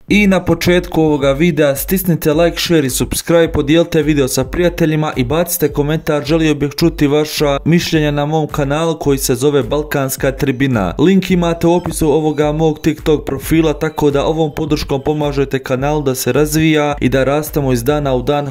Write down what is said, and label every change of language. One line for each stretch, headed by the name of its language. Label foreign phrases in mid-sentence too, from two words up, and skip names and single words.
Bosnian: I na početku ovoga videa stisnite
English: like, share
Bosnian: i subscribe, podijelite video sa prijateljima i bacite komentar, želio bih čuti vaša mišljenja na mom kanalu koji se zove Balkanska tribina. Link imate u opisu ovoga mog TikTok profila, tako da ovom podrškom pomažete kanalu da se razvija i da rastemo iz dana u dan.